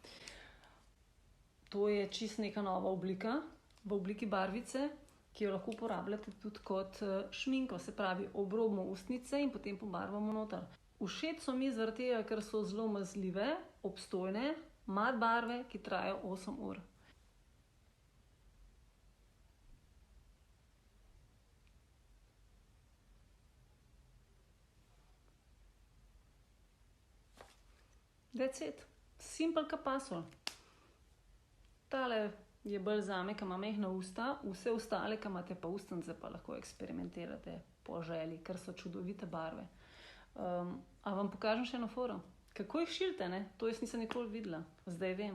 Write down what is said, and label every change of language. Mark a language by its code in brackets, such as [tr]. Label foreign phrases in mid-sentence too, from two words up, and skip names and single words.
[sl] To je čisto neka nova oblika, v obliki barvice, ki jo lahko uporabljate tudi kot šminko, se pravi obrobimo ustnice in potem pobarvamo noter. Všeč so mi zaradi tega, ker so zelo mazljive, obstojne, mat barve, ki trajajo 8 ur. [en] That's it. Simple ka pasol. [sl] Tale je bolj zame, ki ima mehna usta, vse ostale, ki imate pa ustnice, pa lahko eksperimentirate po želji, ker so čudovite barve. A vam pokažem še eno foro? Kako jih šilite, ne? To jaz nisem nikoli videla. Zdaj vem.